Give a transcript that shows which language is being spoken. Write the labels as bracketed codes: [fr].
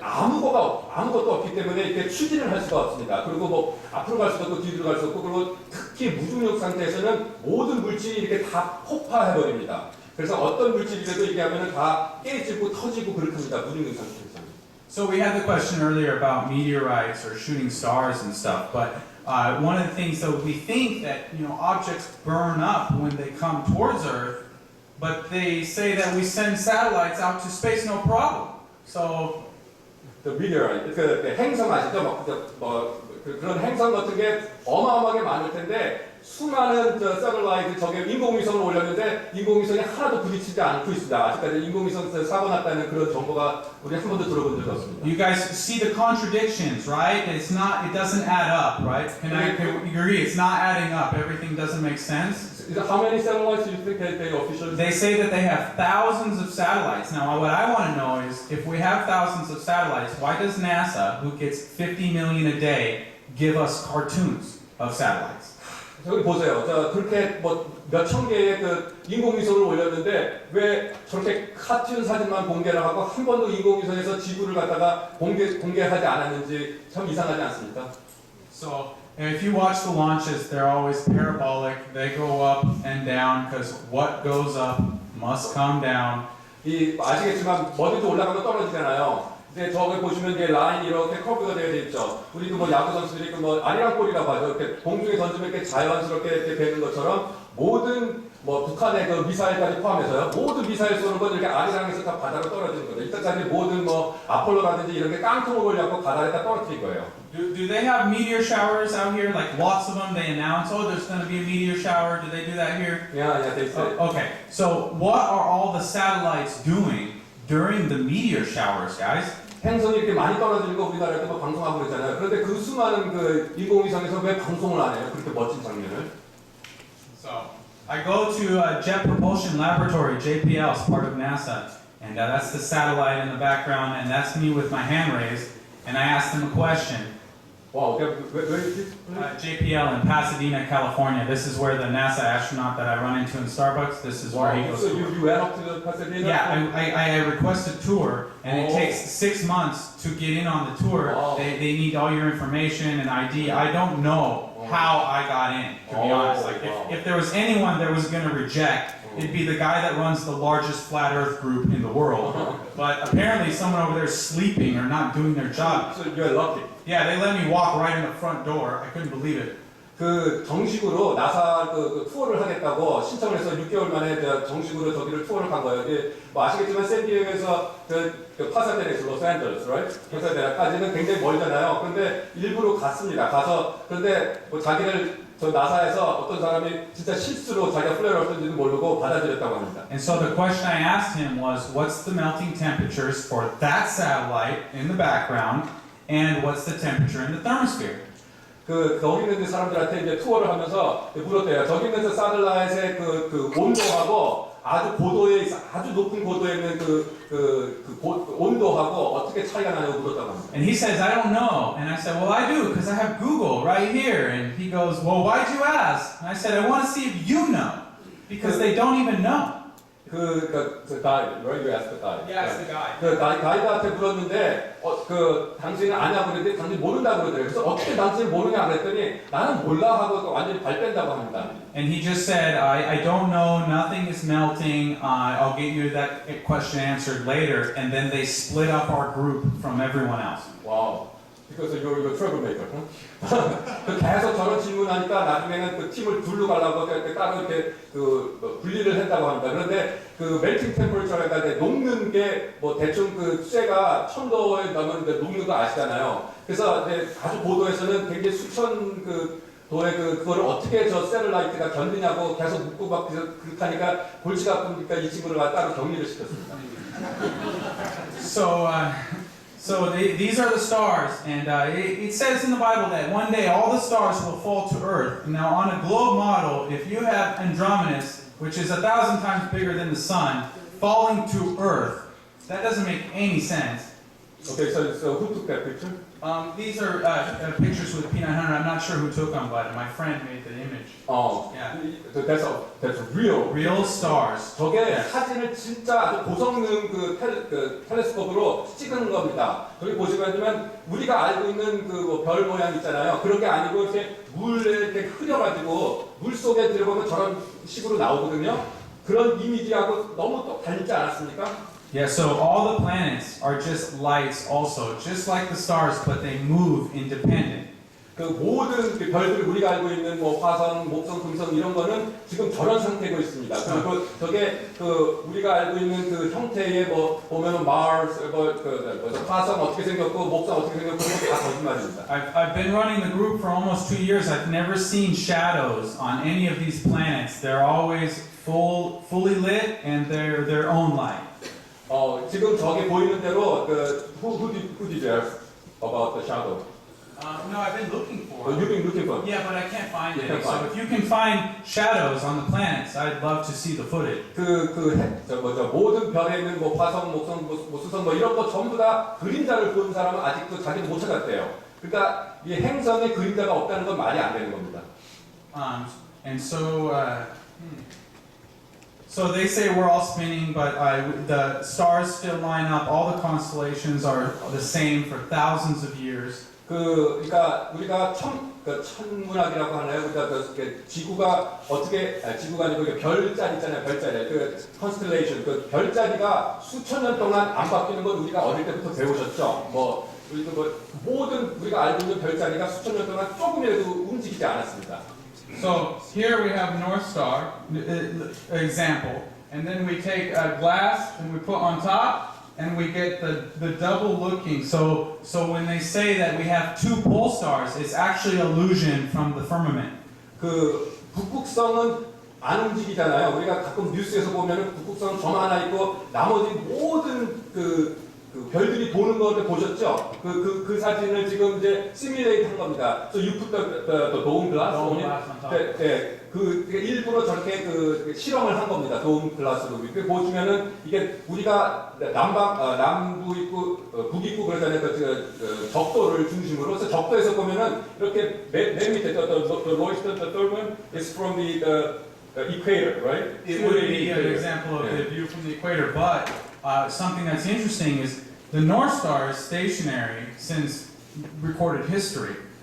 [ko] 아무것도 없기 때문에 이렇게 추진을 할 수가 없습니다. 그리고 뭐 앞으로 갈 수도 없고 뒤로 갈 수도 없고 그리고 특히 무중력 상태에서는 모든 물질이 이렇게 다 폭파해 버립니다. 그래서 어떤 물질이라도 이게 하면은 다 깨지고 터지고 그렇습니다. 무중력 상태에서는. [en] So we had the question earlier about meteorites or shooting stars and stuff, but one of the things that we think that objects burn up when they come towards Earth, but they say that we send satellites out to space no problem. So [ko] 그 meteorite, 그 행성 아시죠? 그런 행성 같은 게 어마어마하게 많을 텐데 수많은 세틀라이트 저게 인공위성을 올렸는데 인공위성이 하나도 부딪히지 않고 있습니다. 아직까지 인공위성 사고 났다는 그런 정보가 우리 한 번도 들어본 적이 없습니다. [en] You guys see the contradictions, right? It doesn't add up, right? Can we agree? It's not adding up. Everything doesn't make sense. How many satellites do you think they officially? They say that they have thousands of satellites. Now, what I want to know is, if we have thousands of satellites, why does NASA, who gets 50 million a day, give us cartoons of satellites? [ko] 저기 보세요. 그렇게 뭐 몇천 개의 그 인공위성을 올렸는데 왜 저렇게 카툰 사진만 공개를 하고 한 번도 인공위성에서 지구를 갖다가 공개하지 않았는지 참 이상하지 않습니까? [en] So, if you watch the launches, they're always parabolic. They go up and down because what goes up must come down. [ko] 아시겠지만 뭐든지 올라가면 떨어지잖아요. 이제 저기 보시면 이제 라인이 이렇게 커브가 되어 있죠. 우리도 뭐 야구 선수들이 뭐 아리랑볼이라고 하죠. 이렇게 공중에 던지면 이렇게 자연스럽게 이렇게 되는 것처럼 모든 뭐 북한의 그 미사일까지 포함해서요. 모든 미사일 쏘는 건 이렇게 아리랑에서 다 바다로 떨어지는 거죠. 이때까지 모든 뭐 아폴로라든지 이런 게 깡통을 올려갖고 바다에다 떨어뜨린 거예요. [en] Do they have meteor showers out here? Like lots of them, they announce, oh, there's going to be a meteor shower. Do they do that here? Yeah, they say. Okay, so what are all the satellites doing during the meteor showers, guys? [ko] 행성이 이렇게 많이 떨어지는 거 우리나라에도 뭐 방송하고 그러잖아요. 그런데 그 수많은 그 인공위성에서 왜 방송을 안 해요? 그렇게 멋진 장면을. [en] So, I go to Jet Propulsion Laboratory, JPL, it's part of NASA, and that's the satellite in the background, and that's me with my hand raised, and I asked them a question. [ko] 와, 왜 이렇게? [en] JPL in Pasadena, California. This is where the NASA astronaut that I run into in Starbucks, this is where he goes So to. you went up to the Pasadena? Yeah, I request a tour, and it takes 6 months to get in on the tour. Wow. They need all your information and ID. I don't know how I got in, to be Oh, honest. Like, wow. if there was anyone that was going to reject, it'd be the guy that runs the largest flat Earth group in the world. But apparently, someone over there is sleeping or not doing their job. So you're lucky. Yeah, they let me walk right in the front door. I couldn't believe it. [ko] 그 정식으로 나사 그 투어를 하겠다고 신청을 해서 6개월 만에 정식으로 저기를 투어를 간 거예요. 이게 뭐 아시겠지만 샌디에고에서 그 파사데나에서 로스앤젤레스, [en] right? [ko] 파사데나까지는 굉장히 멀잖아요. 그런데 일부러 갔습니다. 가서 그런데 뭐 자기를 저 나사에서 어떤 사람이 진짜 실수로 자기가 플레이를 어떤지도 모르고 받아들였다고 합니다. [en] And so the question I asked him was, what's the melting temperatures for that satellite in the background, and what's the temperature in the thermosphere? [ko] 거기 있는 사람들한테 이제 투어를 하면서 물었대요. 저기 있는 사텔라이트의 그 온도하고 아주 높은 고도에 있는 온도하고 어떻게 차이가 나냐고 물었다고 합니다. [en] And he says, I don't know. And I said, well, I do, because I have Google right here. And he goes, well, why'd you ask? And I said, I want to see if you know, because they don't even know. 그 guide, right? You asked the guide. Yes, the guy. [ko] 그 가이드한테 물었는데 당신은 아냐고 그랬더니 당신 모른다고 그러더래요. 그래서 어떻게 당신이 모르냐 그랬더니 나는 몰라 하고 완전히 발 뺀다고 합니다. [en] And he just said, I don't know, nothing is melting, I'll get you that question answered later. And then they split up our group from everyone else. 와우. Because you're a troublemaker. [ko] 계속 저런 질문하니까 나중에는 그 팀을 둘로 가려고 따로 이렇게 분리를 했다고 합니다. 그런데 그 melting temperature가 녹는 게 뭐 대충 그 쇠가 1000도에 넘었는데 녹는 거 아시잖아요. 그래서 이제 아주 고도에서는 굉장히 수천 도의 그거를 어떻게 저 셀라이트가 견디냐고 계속 묻고 막 그렇게 하니까 골치가 아프니까 이 친구를 따로 격리를 시켰습니다. [en] So these are the stars, and it says in the Bible that one day all the stars will fall to Earth. Now, on a globe model, if you have Andromedas, which is 1,000 times bigger than the sun, falling to Earth, that doesn't make any sense. Okay, so who took that picture? These are pictures with P900. I'm not sure who took them, but my friend made the image. Yeah. That's real. Real stars. [ko] 저게 사진을 진짜 아주 고성능 텔레스코프로 찍은 겁니다. 저기 보시면 우리가 알고 있는 별 모양 있잖아요. 그런 게 아니고 이렇게 물에 이렇게 흐려가지고 물 속에 들어보면 저런 식으로 나오거든요. 그런 이미지하고 너무 또 닮지 않았습니까? [en] Yeah, so all the planets are just lights also, just like the stars, but they move independent. [ko] 그 모든 그 별들 우리가 알고 있는 뭐 화성, 목성, 금성 이런 거는 지금 저런 상태고 있습니다. 그리고 저게 그 우리가 알고 있는 그 형태의 뭐 보면은 Mars, 화성 어떻게 생겼고 목성 어떻게 생겼고 그건 다 거짓말입니다. [en] I've been running the group for almost 2 years. I've never seen shadows on any of these planets. They're always fully lit and they're their own light. [ko] 지금 저게 보이는 대로 그 [en] who did you ask about the shadow? No, I've been looking for You've been looking for. Yeah, but I can't find You it. can't So find if you can find shadows on the planets, I'd love to see the footage. [ko] 모든 별에 있는 뭐 화성, 목성, 뭐 수성 뭐 이런 거 전부 다 그림자를 본 사람은 아직도 자기도 못 찾았대요. 그러니까 이 행성에 그림자가 없다는 건 말이 안 되는 겁니다. [en] And so, so they say we're all spinning, but the stars still line up. All the constellations are the same for thousands of years. [ko] 그러니까 우리가 천문학이라고 하나요? 그러니까 지구가 어떻게 지구가 아니고 별자리 있잖아요. 별자리 그 constellation 그 별자리가 수천 년 동안 안 바뀌는 건 우리가 어릴 때부터 배우셨죠. 뭐 우리도 뭐 모든 우리가 알고 있는 별자리가 수천 년 동안 조금이라도 움직이지 않았습니다. [en] So here we have North Star, example, and then we take a glass and we put on top, and we get the double looking. So when they say that we have two pole stars, it's actually illusion from the firmament. [ko] 그 북극성은 안 움직이잖아요. 우리가 가끔 뉴스에서 보면은 북극성 점 하나 있고 나머지 모든 그 별들이 도는 거를 보셨죠? 그 사진을 지금 이제 시뮬레이트 한 겁니다. [en] So you put the dome glass on it. [ko] 네, 그 일부러 저렇게 그 실험을 한 겁니다. [en] dome glass로. [ko] 그 보시면은 이게 우리가 남부 있고 북 있고 그러잖아요. 그 적도를 중심으로. 그래서 적도에서 보면은 이렇게 맨 밑에 [en] the lowest one is from the equator, right? It would be an example of the view from the equator, but something that's interesting is the North Star is stationary since recorded history.